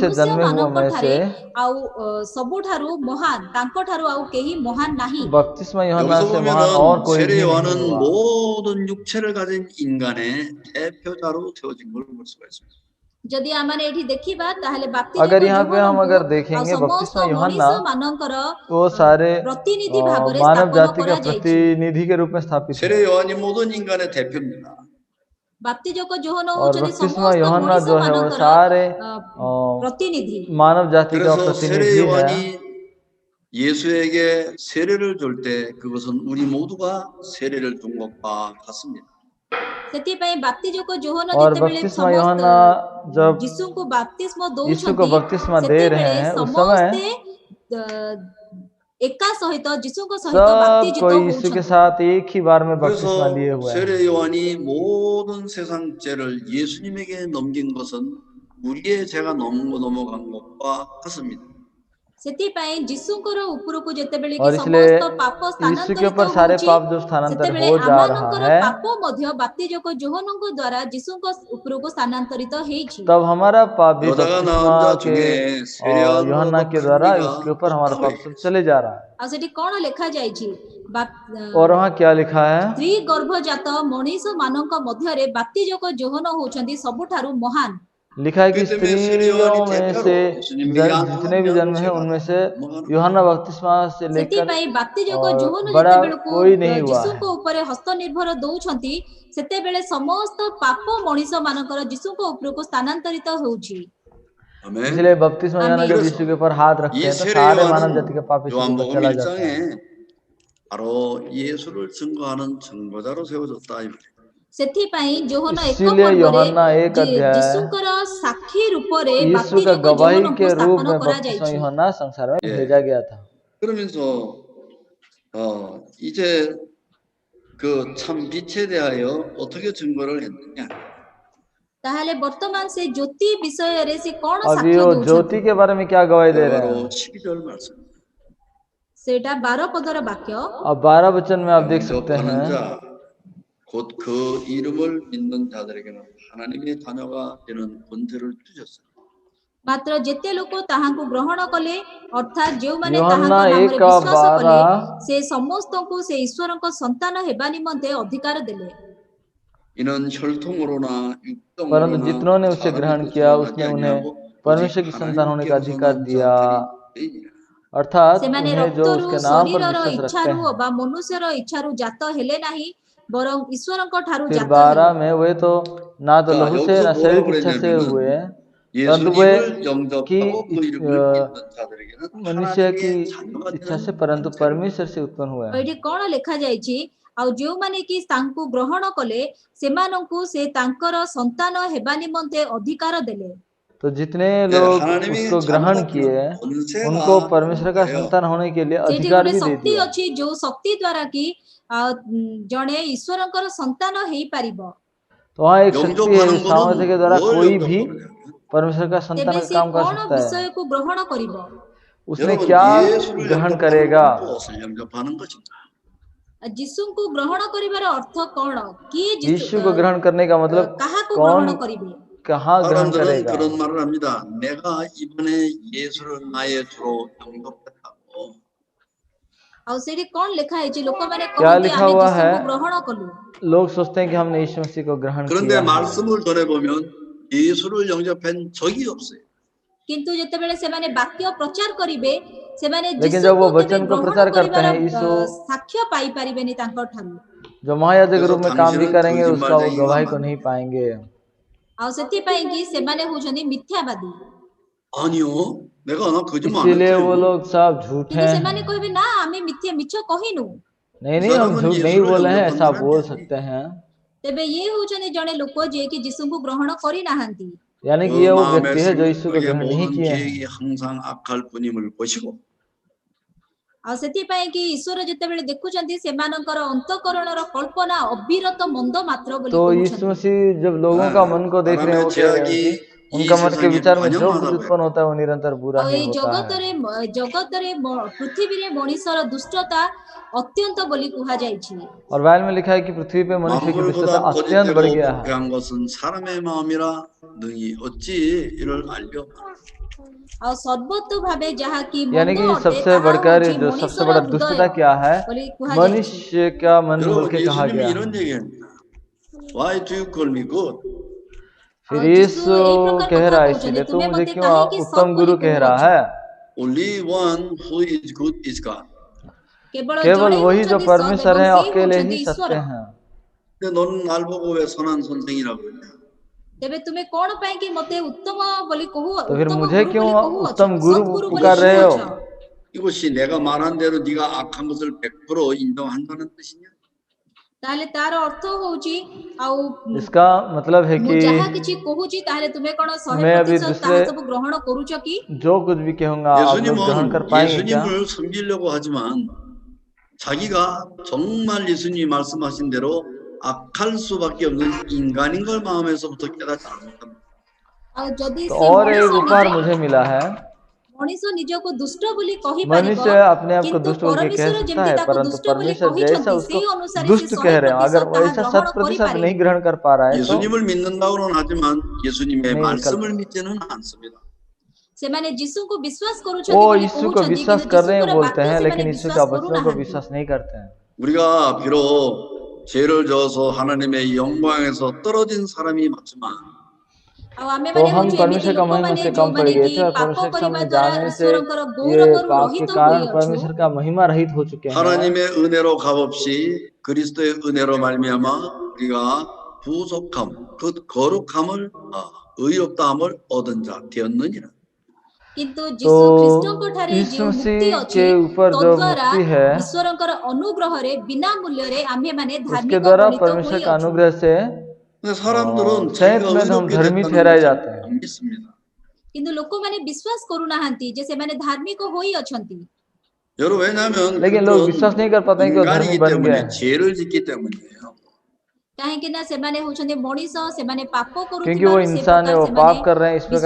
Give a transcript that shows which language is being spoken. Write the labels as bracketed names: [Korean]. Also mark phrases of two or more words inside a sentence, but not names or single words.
[Odia] ମନୁଷ୍ୟ [Hindi] जन्मे हुआ [Odia] ମାନଙ୍କ [Hindi] में [Odia] ଠାରେ [Hindi] से [Odia] ଆଉ ସବୁଠାରୁ ମହାନ, ତାଙ୍କ ଠାରୁ ଆଉ କେହି ମହାନ ନାହିଁ। [Hindi] बपतिस्मा यूहन्ना [Korean] 여기서 [Hindi] से महान और [Korean] 보면은 [Hindi] कोई [Korean] 세례 [Hindi] भी नहीं [Korean] 요한은 [Hindi] हुआ। [Korean] 모든 육체를 가진 인간의 대표자로 세워진 걸 볼 수가 있습니다. [Odia] ଯଦି ଆମେ ଏଠି ଦେଖିବା ତାହେଲେ [Hindi] अगर [Odia] ବାପ୍ତିଜକ [Hindi] यहाँ पे हम अगर [Odia] ଯୋହନଙ୍କୁ ଆଉ [Hindi] देखेंगे [Odia] ସମସ୍ତ [Hindi] बपतिस्मा यूहन्ना [Odia] ମଣିଷ ମାନଙ୍କର [Hindi] तो सारे [Odia] ପ୍ରତିନିଧି ଭାବରେ [Hindi] मानव [Odia] ସ୍ଥାପନ [Hindi] जाति का [Odia] କରାଯାଇଛି। [Hindi] प्रतिनिधि के रूप में स्थापित [Korean] 세례 [Hindi] है। [Korean] 요한이 모든 인간의 대표입니다. [Odia] ବାପ୍ତିଜକ ଯୋହନ [Hindi] और [Odia] ହଉଛନ୍ତି [Hindi] बपतिस्मा [Odia] ସମସ୍ତ [Hindi] यूहन्ना [Odia] ମଣିଷ [Hindi] जो है वो [Odia] ମାନଙ୍କର [Hindi] सारे [Odia] ପ୍ରତିନିଧି। [Hindi] मानव जाति का [Korean] 그래서 세례 [Hindi] प्रतिनिधि है। [Korean] 요한이 예수에게 세례를 줄 때 그것은 우리 모두가 세례를 준 것과 같습니다. [Odia] ସେଥିପାଇଁ ବାପ୍ତିଜକ ଯୋହନ [Hindi] और [Odia] ଯେତେବେଳେ [Hindi] बपतिस्मा [Odia] ସମସ୍ତ [Hindi] यूहन्ना जब [Odia] ଯୀଶୁଙ୍କୁ ବାପ୍ତିସ୍ମ [Hindi] यीशु को [Odia] ଦଉଛନ୍ତି [Hindi] बपतिस्मा दे रहे [Odia] ସେତେବେଳେ [Hindi] हैं उस [Odia] ସମସ୍ତେ [Hindi] समय [Odia] ଏକା ସହିତ ଯୀଶୁଙ୍କ ସହିତ [Hindi] सब [Odia] ବାପ୍ତିଜିତ [Hindi] कोई यीशु के [Odia] ହଉଛନ୍ତି। [Hindi] साथ एक ही बार में बपतिस्मा [Korean] 그래서 [Hindi] लिए हुए हैं। [Korean] 세례 요한이 모든 세상 죄를 예수님에게 넘긴 것은 우리의 죄가 넘어간 것과 같습니다. [Odia] ସେଥିପାଇଁ ଯୀଶୁଙ୍କର ଉପରକୁ ଯେତେବେଳେ କି [Hindi] और इसलिए [Odia] ସମସ୍ତ ପାପ [Hindi] यीशु के [Odia] ସ୍ଥାନାନ୍ତରିତ [Hindi] ऊपर सारे [Odia] ହଉଛି [Hindi] पाप जो स्थानांतर [Odia] ସେତେବେଳେ [Hindi] हो जा रहा [Odia] ଆମମାନଙ୍କର [Hindi] है [Odia] ପାପ ମଧ୍ୟ ବାପ୍ତିଜକ ଯୋହନଙ୍କ ଦ୍ୱାରା ଯୀଶୁଙ୍କ ଉପରକୁ ସ୍ଥାନାନ୍ତରିତ ହେଇଛି। [Hindi] तब हमारा पाप भी [Korean] 여자가 [Hindi] बपतिस्मा [Korean] 낳은 자 [Hindi] के [Korean] 중에 [Hindi] यूहन्ना [Korean] 세례요한보다도 [Hindi] के [Korean] 큰 [Hindi] द्वारा [Korean] 이가 [Hindi] उसके ऊपर हमारा [Korean] 없다고 [Hindi] पाप सब [Korean] 얘기했어요. [Hindi] चले जा रहा है। [Odia] ଆଉ ସେଠି କଣ ଲେଖା ଯାଇଛି? [Hindi] और वहाँ क्या लिखा है? [Odia] ସ୍ତ୍ରୀ ଗର୍ଭଜାତ ମଣିଷ ମାନଙ୍କ ମଧ୍ୟରେ ବାପ୍ତିଜକ ଯୋହନ ହଉଛନ୍ତି ସବୁଠାରୁ ମହାନ। [Hindi] लिखा है कि [Korean] 그렇기 때문에 세례 [Hindi] स्त्रियों [Korean] 요한이 [Hindi] में [Korean] 대표로 [Hindi] से [Korean] 예수님에게 안 [Hindi] जितने भी [Korean] 나오면 [Hindi] जन्म है [Korean] 죄가 [Hindi] उनमें से [Korean] 넘어가는 [Hindi] यूहन्ना बपतिस्मा से लेकर [Odia] ସେଥିପାଇଁ ବାପ୍ତିଜକ [Hindi] और [Odia] ଯୋହନ [Hindi] बड़ा [Odia] ଯେତେବେଳକୁ [Hindi] कोई नहीं हुआ है। [Odia] ଯୀଶୁଙ୍କ ଉପରେ ହସ୍ତ ନିର୍ଭର ଦଉଛନ୍ତି ସେତେବେଳେ ସମସ୍ତ ପାପ ମଣିଷ ମାନଙ୍କର ଯୀଶୁଙ୍କ ଉପରକୁ ସ୍ଥାନାନ୍ତରିତ ହେଉଛି। [Korean] 아멘. [Hindi] इसलिए बपतिस्मा यूहन्ना जब [Korean] 그래서 [Hindi] यीशु के ऊपर हाथ रखते [Korean] 이 [Hindi] हैं तो [Korean] 세례 [Hindi] सारे मानव जाति का [Korean] 요한은 [Hindi] पाप यीशु के ऊपर [Korean] 요한복음 [Hindi] चला जाता है। [Korean] 1장에 바로 예수를 증거하는 증거자로 세워졌다 이 말이에요. [Odia] ସେଥିପାଇଁ ଯୋହନ ଏକ [Hindi] इसीलिए [Odia] ପର୍ବରେ [Hindi] यूहन्ना एक अध्याय [Odia] ଯୀଶୁଙ୍କର ସାକ୍ଷୀ ରୂପରେ [Hindi] यीशु का [Odia] ବାପ୍ତିଜକ [Hindi] गवाही [Odia] ଯୋହନଙ୍କୁ [Hindi] के रूप [Odia] ସ୍ଥାପନ [Hindi] में बपतिस्मा [Odia] କରାଯାଇଛି। [Hindi] यूहन्ना संसार में [Korean] 예. [Hindi] भेजा गया था। [Korean] 그러면서 이제 그 참 빛에 대하여 어떻게 증거를 했느냐? [Odia] ତାହେଲେ ବର୍ତ୍ତମାନ ସେ ଜ୍ୟୋତି ବିଷୟରେ ସେ କଣ [Hindi] अभी [Odia] ସାକ୍ଷ୍ୟ [Hindi] वो [Odia] ଦଉଛନ୍ତି? [Hindi] ज्योति के बारे में क्या गवाही दे रहे [Korean] 바로 [Hindi] हैं? [Korean] 12절 말씀. [Odia] ସେଇଟା 12 ପଦର ବାକ୍ୟ। [Hindi] अब 12 वचन में आप देख सकते [Korean] 영접하는 [Hindi] हैं [Korean] 자, 곧 그 이름을 믿는 자들에게는 하나님의 자녀가 되는 권세를 주셨어요. [Odia] ମାତ୍ର ଯେତେ ଲୋକ ତାହାଙ୍କୁ ଗ୍ରହଣ କଲେ ଅର୍ଥାତ୍ ଯେଉଁମାନେ ତାହାଙ୍କ ୟୁହନ୍ନା ନାମରେ 1 ବିଶ୍ୱାସ କଲେ 12 ସେ ସମସ୍ତଙ୍କୁ ସେ ଈଶ୍ୱରଙ୍କ ସନ୍ତାନ ହେବା ନିମନ୍ତେ ଅଧିକାର ଦେଲେ। [Korean] 이는 혈통으로나 [Hindi] परंतु [Korean] 육정으로나 [Hindi] जितनों ने उसे [Korean] 사람의 [Hindi] ग्रहण [Korean] 뜻으로 [Hindi] किया [Korean] 나지 [Hindi] उसने उन्हें [Korean] 아니하고 [Hindi] परमेश्वर [Korean] 오직 [Hindi] की संतान होने का [Korean] 하나님께로 [Hindi] अधिकार [Korean] 선한 [Hindi] दिया, [Korean] 자들이니라. [Hindi] अर्थात [Odia] ସେମାନେ [Hindi] उन्हें जो [Odia] ରକ୍ତରୁ [Hindi] उसके नाम पर [Odia] ଶରୀରର [Hindi] विश्वास रखते [Odia] ଇଚ୍ଛାରୁ [Hindi] हैं। [Odia] ବା ମନୁଷ୍ୟର ଇଚ୍ଛାରୁ ଜାତ ହେଲେ ନାହିଁ ବରଂ ଈଶ୍ୱରଙ୍କ ଠାରୁ [Hindi] फिर [Odia] ଜାତ [Hindi] 12 [Odia] ହେଲେ। [Hindi] में वे तो ना तो [Korean] 자, [Hindi] लहू से [Korean] 여기서 [Hindi] ना शरीर की [Korean] 뭐라고 [Hindi] इच्छा से [Korean] 그랬냐면은 [Hindi] हुए, परंतु वे [Korean] 예수님을 [Hindi] की [Korean] 영접하고 그 이름을 믿는 자들에게는 [Hindi] मनुष्य की [Korean] 하나님의 자녀가 [Hindi] इच्छा [Korean] 되는 [Hindi] से परंतु [Korean] 권세를 [Hindi] परमेश्वर से उत्पन्न हुए हैं। [Odia] ଏଠି କଣ ଲେଖା ଯାଇଛି? ଆଉ ଯେଉଁମାନେ କି ତାଙ୍କୁ ଗ୍ରହଣ କଲେ ସେମାନଙ୍କୁ ସେ ତାଙ୍କର ସନ୍ତାନ ହେବା ନିମନ୍ତେ ଅଧିକାର ଦେଲେ। [Hindi] तो जितने [Korean] 예, [Hindi] लोग [Korean] 하나님이 [Hindi] उसको ग्रहण किए [Korean] 자녀받는 [Hindi] उनको [Korean] 권세가 [Hindi] परमेश्वर का [Korean] 뭐예요? [Hindi] संतान होने के लिए [Odia] ସେଠି [Hindi] अधिकार [Odia] ଗୋଟେ [Hindi] भी दे [Odia] ଶକ୍ତି [Hindi] दिया। [Odia] ଅଛି ଯୋଉ ଶକ୍ତି ଦ୍ୱାରା କି ଜଣେ ଈଶ୍ୱରଙ୍କର ସନ୍ତାନ ହେଇପାରିବ। [Hindi] तो वहाँ एक शक्ति है, [Korean] 영접하는 [Hindi] इस सामर्थ्य के [Korean] 거는 [Hindi] द्वारा [Korean] 뭘 [Hindi] कोई भी [Korean] 영접하느냐? [Hindi] परमेश्वर का संतान [Odia] ତେବେ [Hindi] का [Odia] ସେ [Hindi] काम कर [Odia] କଣ [Hindi] सकता है। [Odia] ବିଷୟକୁ ଗ୍ରହଣ କରିବ? [Hindi] उसने [Korean] 여러분 [Hindi] क्या [Korean] 예수를 [Hindi] ग्रहण [Korean] 영접하는 [Hindi] करेगा? [Korean] 건 무엇을 영접하는 것인가? [Odia] ଯୀଶୁଙ୍କୁ ଗ୍ରହଣ କରିବାର ଅର୍ଥ କଣ? କିଏ [Hindi] यीशु को ग्रहण करने का मतलब [Odia] କାହାକୁ [Hindi] कौन [Odia] ଗ୍ରହଣ କରିବେ? [Hindi] कहाँ ग्रहण [Korean] 사람들은 [Hindi] करेगा? [Korean] 그런 말을 합니다. 내가 이번에 예수를 나의 주로 영접했다고. [Odia] ଆଉ ସେଠି କଣ ଲେଖା ହେଇଛି? ଲୋକମାନେ [Hindi] क्या [Odia] କହନ୍ତି [Hindi] लिखा [Odia] ଆମେ [Hindi] हुआ है? [Odia] ଯୀଶୁଙ୍କୁ ଗ୍ରହଣ କଲୁ। [Hindi] लोग सोचते हैं कि हमने यीशु मसीह को ग्रहण [Korean] 그런데 [Hindi] किया है, [Korean] 말씀을 전해보면 예수를 영접한 적이 없어요. [Odia] କିନ୍ତୁ ଯେତେବେଳେ ସେମାନେ ବାକ୍ୟ ପ୍ରଚାର କରିବେ ସେମାନେ [Hindi] लेकिन जब वो [Odia] ଯୀଶୁଙ୍କୁ କେବେ [Hindi] वचन को [Odia] ଗ୍ରହଣ [Hindi] प्रचार करते [Odia] କରିବାର [Hindi] हैं, यीशु [Odia] ସାକ୍ଷ୍ୟ ପାଇପାରିବେନି ତାଙ୍କ ଠାରୁ। [Hindi] जो महायाजक के रूप में काम भी [Korean] 당신은 [Hindi] करेंगे उसका वो [Korean] 거짓말쟁이가 [Hindi] गवाही को [Korean] 맞네. [Hindi] नहीं पाएंगे। [Odia] ଆଉ ସେଥିପାଇଁ କି ସେମାନେ ହଉଛନ୍ତି ମିଥ୍ୟାବାଦୀ। [Korean] 아니요, 내가 거짓말 안 [Hindi] इसीलिए वो [Korean] 했어요. [Hindi] लोग सब झूठे [Odia] କିନ୍ତୁ ସେମାନେ [Hindi] हैं। [Odia] କହିବେ ନା ଆମେ ମିଛ କହିନୁ। [Hindi] नहीं [Korean] 이 [Hindi] नहीं, हम [Korean] 사람은 [Hindi] झूठ नहीं [Korean] 예수를 [Hindi] बोले हैं, [Korean] 영접한 [Hindi] ऐसा [Korean] 사람이 [Hindi] बोल [Korean] 아니에요. [Hindi] सकते हैं। [Odia] ତେବେ ଇଏ ହଉଛନ୍ତି ଜଣେ ଲୋକ ଯିଏକି ଯୀଶୁଙ୍କୁ ଗ୍ରହଣ କରିନାହାନ୍ତି। [Hindi] यानी कि [Korean] 그 [Hindi] ये वो [Korean] 마음의 [Hindi] व्यक्ति है जो यीशु को [Korean] 생각의 [Hindi] ग्रहण नहीं [Korean] 모든 [Hindi] किए [Korean] 계획이 [Hindi] हैं। [Korean] 항상 악할 뿐임을 보시고 [Odia] ଆଉ ସେଥିପାଇଁ କି ଈଶ୍ୱର ଯେତେବେଳେ ଦେଖୁଛନ୍ତି ସେମାନଙ୍କର ଅନ୍ତଃକରଣର କଳ୍ପନା ଅବିରତ ମନ୍ଦ ମାତ୍ର ବୋଲି [Hindi] तो यीशु [Odia] କହୁଛନ୍ତି। [Hindi] मसीह जब लोगों का मन को देख रहे हैं, [Korean] 사람의 [Hindi] वो कह रहे हैं [Korean] 죄악이 [Hindi] कि [Korean] 이 [Hindi] उनका मन के [Korean] 세상에 [Hindi] विचार में जो कुछ [Korean] 관영하다고 해요. [Hindi] उत्पन्न होता है वो निरंतर बुरा [Odia] ଆଉ [Hindi] ही [Odia] ଏଇ [Hindi] होता है। [Odia] ଜଗତରେ ପୃଥିବୀରେ ମଣିଷର ଦୁଷ୍ଟତା ଅତ୍ୟନ୍ତ ବୋଲି କୁହାଯାଇଛି। [Hindi] और बाइबल में लिखा है कि पृथ्वी पे मनुष्य की दुष्टता [Korean] 만물보다 [Hindi] अत्यंत बढ़ [Korean] 거짓되고 [Hindi] गया है। [Korean] 부패한 것은 사람의 마음이라 능히 어찌 이를 알려? [Odia] ଆଉ ସର୍ବତ ଭାବେ ଯାହାକି [Hindi] यानी [Odia] ମନ୍ଦ [Hindi] कि [Odia] ଅଟେ [Hindi] सबसे [Odia] ତାହା [Hindi] बढ़कर [Odia] ହେଉଛି [Hindi] जो सबसे [Odia] ମଣିଷର [Hindi] बड़ा [Odia] ହୃଦୟ [Hindi] दुष्टता क्या है, [Odia] ବୋଲି କୁହାଯାଇଛି। [Hindi] मनुष्य का मन बोल [Korean] 여러분 [Hindi] के कहा [Korean] 예수님이 [Hindi] गया है। [Korean] 이런 얘기합니다. [English] Why do you call me good? [Hindi] फिर [Odia] ଆଉ ଯୀଶୁ [Hindi] यीशु [Odia] ଏଇ प्रकार [Hindi] कह [Odia] କଥା [Hindi] रहा है, [Odia] କହୁଛନ୍ତି, [Hindi] इसीलिए [Odia] ତୁମେ [Hindi] तो मुझे [Odia] ମୋତେ [Hindi] क्यों [Odia] କାହିଁକି [Hindi] उत्तम [Odia] ସତ୍ [Hindi] गुरु [Odia] ବୋଲି [Hindi] कह रहा [Odia] କହୁଅଛ? [Hindi] है। [English] Only one who is good is God. [Odia] କେବଳ [Hindi] केवल [Odia] ଜଣେ [Hindi] वही जो [Odia] ହଉଛନ୍ତି ସତ୍ [Hindi] परमेश्वर [Odia] ଏବଂ [Hindi] है, [Odia] ସେ [Hindi] अकेले [Odia] ହଉଛନ୍ତି [Hindi] ही [Odia] ଈଶ୍ୱର। [Hindi] सत्य हैं। [Korean] 근데 너는 날 보고 왜 선한 선생이라고 했냐? [Odia] ତେବେ ତୁମେ କଣ ପାଇଁ କି ମୋତେ ଉତ୍ତମ ବୋଲି [Hindi] तो फिर [Odia] ଉତ୍ତମ [Hindi] मुझे [Odia] ଗୁରୁ [Hindi] क्यों [Odia] ବୋଲି କହୁଅଛ? [Hindi] उत्तम गुरु [Odia] ସତ୍ ଗୁରୁ ବୋଲି [Hindi] पुकार रहे हो? [Odia] କହୁଅଛ? [Korean] 이것이 내가 말한 대로 네가 악한 것을 100% 인정한다는 뜻이냐? [Odia] ତାହେଲେ ତାର ଅର୍ଥ ହଉଛି ଆଉ [Hindi] इसका मतलब है [Odia] ମୁଁ [Hindi] कि [Odia] ଯାହା କିଛି କହୁଛି ତାହେଲେ ତୁମେ କଣ [Hindi] मैं अभी [Odia] 100% ତାହା ସବୁ ଗ୍ରହଣ କରୁଛ କି? [Hindi] जो कुछ भी कहूंगा आप लोग ग्रहण कर [Korean] 예수님은 [Hindi] पाएंगे क्या? [Korean] 예수님을 섬기려고 하지만 자기가 정말 예수님이 말씀하신 대로 악할 수밖에 없는 인간인 걸 마음에서부터 깨닫지 않았다. [Odia] ଆଉ ଯଦି [Hindi] तो [Odia] ସେ [Hindi] और एक [Odia] ମଣିଷ [Hindi] उपहार मुझे मिला है। [Odia] ମଣିଷ ନିଜକୁ ଦୁଷ୍ଟ ବୋଲି କହିପାରିବ, [Hindi] मनुष्य अपने आप को [Odia] କିନ୍ତୁ [Hindi] दुष्ट बोल के कह [Odia] ପରମେଶ୍ୱର [Hindi] सकता [Odia] ଯେମିତି [Hindi] है, [Odia] ତାକୁ [Hindi] परंतु [Odia] ଦୁଷ୍ଟ ବୋଲି [Hindi] परमेश्वर जैसा [Odia] କହିଛନ୍ତି [Hindi] उसको [Odia] ସେଇ ଅନୁସାରେ ସେ [Hindi] दुष्ट कह रहे हो, अगर [Odia] 100% ତାହା [Hindi] वैसा [Odia] ଗ୍ରହଣ 100% କରିପାରେନି। [Hindi] नहीं ग्रहण कर पा रहा है तो [Korean] 예수님을 믿는다고는 하지만 예수님의 [Hindi] नहीं निकल [Korean] 말씀을 [Hindi] पाता। [Korean] 믿지는 않습니다. [Odia] ସେମାନେ ଯୀଶୁଙ୍କୁ ବିଶ୍ୱାସ [Hindi] वो [Odia] କରୁଛନ୍ତି ବୋଲି [Hindi] यीशु को [Odia] କହୁଛନ୍ତି, [Hindi] विश्वास [Odia] କିନ୍ତୁ [Hindi] कर रहे हैं [Odia] ଯୀଶୁଙ୍କର [Hindi] बोलते [Odia] ବାକ୍ୟ [Hindi] हैं, [Odia] ସେମାନେ [Hindi] लेकिन यीशु [Odia] ବିଶ୍ୱାସ [Hindi] का वचनों को [Odia] କରୁନାହାନ୍ତି। [Hindi] विश्वास नहीं करते हैं। [Korean] 우리가 비록 죄를 저어서 하나님의 영광에서 떨어진 사람이 맞지만 [Odia] ଆଉ ଆମେ [Hindi] तो [Odia] ମାନେ [Hindi] हम [Odia] ହଉଛୁ ଏମିତି [Hindi] परमेश्वर का महिमा [Odia] ଲୋକମାନେ [Hindi] से कम पड़ [Odia] ଯୋଉମାନେ [Hindi] गए [Odia] କି [Hindi] थे और [Odia] ପାପ [Hindi] परमेश्वर के [Odia] କରିବା [Hindi] सामने [Odia] ଦ୍ୱାରା [Hindi] जाने से [Odia] ଈଶ୍ୱରଙ୍କର [Hindi] ये [Odia] ଗୌରବରୁ [Hindi] पाप के [Odia] ରହିତ [Hindi] कारण [Odia] ହୋଇଅଛୁ। [Hindi] परमेश्वर का महिमा रहित हो चुके हैं। [Korean] 하나님의 은혜로 값없이 그리스도의 은혜로 말미암아 우리가 부속함, 그 거룩함을 의롭다함을 얻은 자 되었느니라. [Odia] କିନ୍ତୁ [Hindi] तो [Odia] ଯୀଶୁ ଖ୍ରୀଷ୍ଟଙ୍କ ଠାରେ [Hindi] यीशु [Odia] ଯେଉଁ ମୁକ୍ତି [Hindi] मसीह [Odia] ଅଛି [Hindi] के ऊपर जो [Odia] ତଦ୍ୱାରା [Hindi] मुक्ति है, [Odia] ଈଶ୍ୱରଙ୍କର ଅନୁଗ୍ରହରେ ବିନା ମୂଲ୍ୟରେ ଆମ୍ଭେମାନେ [Hindi] उसके [Odia] ଧାର୍ମିକ [Hindi] द्वारा [Odia] ଗଣିତ [Hindi] परमेश्वर का [Odia] ହୋଇଅଛୁ। [Hindi] अनुग्रह से [Korean] 근데 사람들은 [Hindi] सहित [Korean] 자기가 [Hindi] में हम [Korean] 의롭게 [Hindi] धर्मी [Korean] 됐다는 [Hindi] ठहराए [Korean] 것을 [Hindi] जाते हैं। [Korean] 안 믿습니다. [Odia] କିନ୍ତୁ ଲୋକମାନେ ବିଶ୍ୱାସ କରୁନାହାନ୍ତି ଯେ ସେମାନେ ଧାର୍ମିକ ହୋଇଅଛନ୍ତି। [Korean] 여러분 왜냐하면 [Hindi] लेकिन लोग विश्वास [Korean] 그들은 [Hindi] नहीं कर पाते हैं कि वो धर्मी [Korean] 인간이기 [Hindi] बन गए [Korean] 때문에 [Hindi] हैं, [Korean] 죄를 짓기 때문이에요. [Odia] କାହିଁକି ନା ସେମାନେ ହଉଛନ୍ତି ମଣିଷ, ସେମାନେ ପାପ [Hindi] क्योंकि वो [Odia] କରୁଥିବାରୁ ସେ [Hindi] इंसान है, [Odia] ପ୍ରକାର [Hindi] वो [Odia] ସେମାନେ [Hindi] पाप कर रहे हैं, इस प्रकार